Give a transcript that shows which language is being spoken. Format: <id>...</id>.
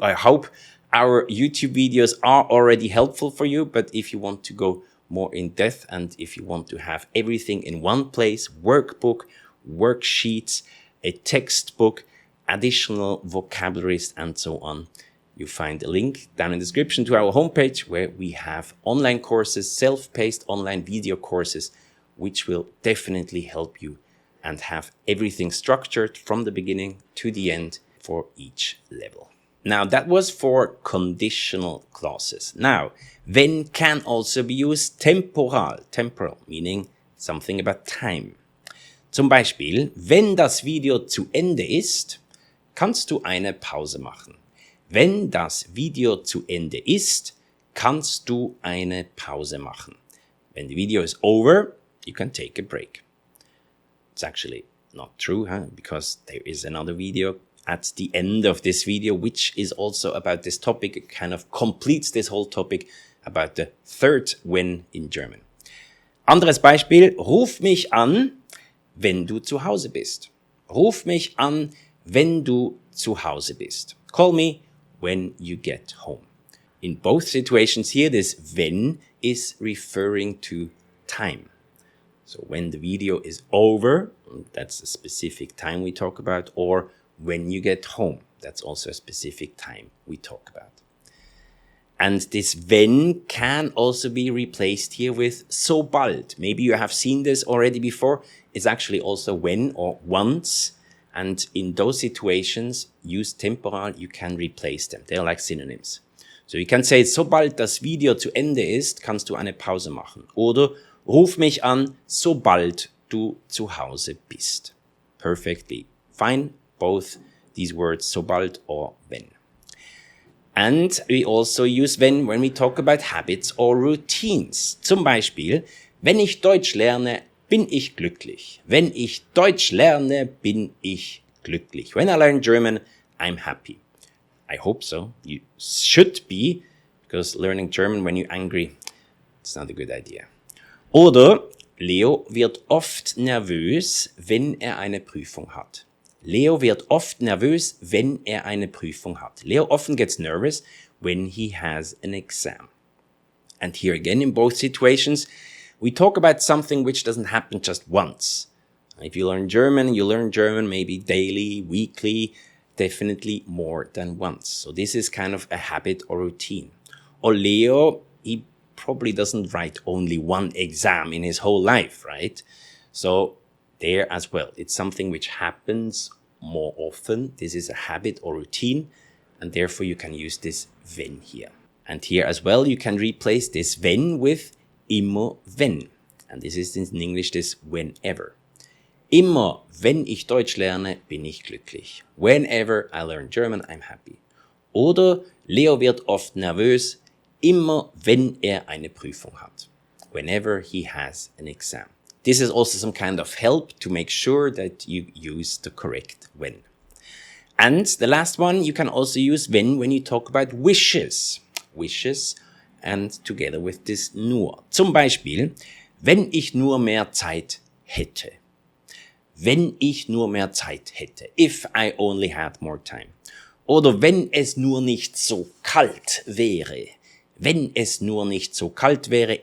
<en>I hope our YouTube videos are already helpful for you, but if you want to go more in depth and if you want to have everything in one place, workbook, worksheets, a textbook, additional vocabularies and so on, you find a link down in the description to our homepage where we have online courses, self-paced online video courses, which will definitely help you and have everything structured from the beginning to the end for each level. Now, that was for conditional clauses. Now, wenn can also be used temporal, meaning something about time.</en> <de>Zum Beispiel, wenn das Video zu Ende ist, kannst du eine Pause machen. Wenn das Video zu Ende ist, kannst du eine Pause machen.</de> <en>When the video is over, you can take a break. It's actually not true, because there is another video at the end of this video, which is also about this topic. It kind of completes this whole topic about the third when in German.</en> <de>Anderes Beispiel, ruf mich an, wenn du zu Hause bist. Ruf mich an, wenn du zu Hause bist.</de> <en>Call me when you get home. In both situations here, this when is referring to time. So when the video is over, that's a specific time we talk about, or when you get home, that's also a specific time we talk about. And this when can also be replaced here with sobald. Maybe you have seen this already before. It's actually also when or once. And in those situations, use temporal, you can replace them. They're like synonyms. So you can say,</en> <de>sobald das Video zu Ende ist, kannst du eine Pause machen. Oder ruf mich an, sobald du zu Hause bist.</de> <en>Perfectly fine. Both these words, sobald or when. And we also use when we talk about habits or routines.</en> <de>Zum Beispiel, wenn ich Deutsch lerne, bin ich glücklich. Wenn ich Deutsch lerne, bin ich glücklich.</de> <en>When I learn German, I'm happy. I hope so. You should be, because learning German when you're angry, it's not a good idea.</en> <de>Oder Leo wird oft nervös, wenn eine Prüfung hat. Leo wird oft nervös, wenn eine Prüfung hat.</de> <en>Leo often gets nervous when he has an exam. And here again, in both situations, we talk about something which doesn't happen just once. If you learn German maybe daily, weekly, definitely more than once. So this is kind of a habit or routine. Or Leo, he probably doesn't write only one exam in his whole life, right? So there as well, it's something which happens more often. This is a habit or routine, and therefore you can use this wenn here. And here as well, you can replace this wenn with immer wenn. And this is in English this whenever.</en> <de>Immer wenn ich Deutsch lerne, bin ich glücklich.</de> <en>Whenever I learn German, I'm happy.</en> <de>Oder Leo wird oft nervös, immer wenn eine Prüfung hat.</de> <en>Whenever he has an exam. This is also some kind of help to make sure that you use the correct when. And the last one, you can also use when you talk about wishes. Wishes and together with this nur.</en> <de>Zum Beispiel, wenn ich nur mehr Zeit hätte. Wenn ich nur mehr Zeit hätte.</de> <en>If I only had more time.</en> <de>Oder wenn es nur nicht so kalt wäre. Wenn es nur nicht so kalt wäre.</de>